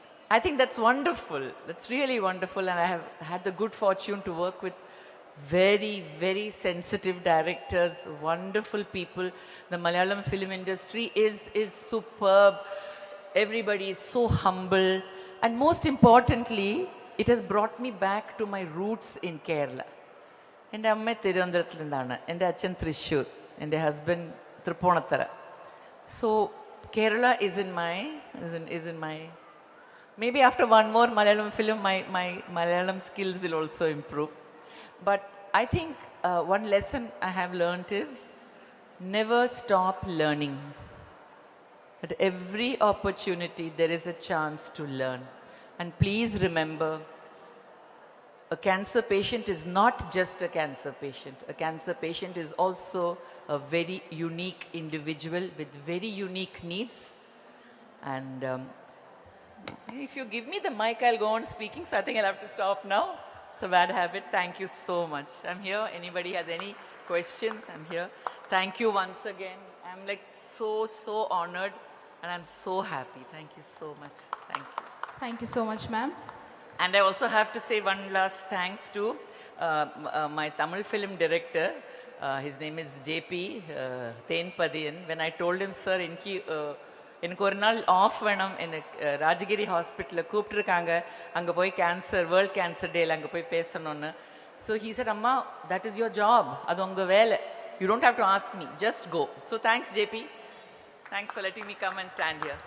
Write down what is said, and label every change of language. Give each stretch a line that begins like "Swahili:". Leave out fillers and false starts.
English: I think that's wonderful. That's really wonderful, and I have had the good fortune to work with very, very sensitive directors, wonderful people. The Malayalam film industry is superb. Everybody is so humble. And most importantly, it has brought me back to my roots in Kerala.
Malayalam: എൻ്റെ അമ്മ തിരുവനന്തപുരത്തിൽ നിന്നാണ്, എൻ്റെ അച്ഛൻ തൃശ്ശൂർ, എൻ്റെ husband Tripunithura.
English: So Kerala is in my maybe after one more Malayalam film, my Malayalam skills will also improve. But I think one lesson I have learned is never stop learning. At every opportunity, there is a chance to learn. And please remember, a cancer patient is not just a cancer patient. A cancer patient is also a very unique individual with very unique needs. And if you give me the mic, I'll go on speaking, so I think I'll have to stop now. It's a bad habit. Thank you so much. I'm here. Anybody has any questions? I'm here. Thank you once again. I'm like so honored, and I'm so happy. Thank you so much. Thank you. Thank you so much, ma'am. And I also have to say one last thanks to my Tamil film director, his name is JP Tenpadiyan. When I told him, sir,
Tamil: எனக்கு ஒரு நாள் of வேணும், எனக்கு ராஜகிரி ஹாஸ்பிட்டலில் கூப்பிட்டுருக்காங்க, அங்கே போய் cancer world cancer டேல அங்கே போய் பேசணும்னு.
English: so he said, அம்மா, that is your job,
Tamil: அது உங்கள் வேலை,
English: You don't have to ask me, just go. So thanks JP, thanks for letting me come and stand here.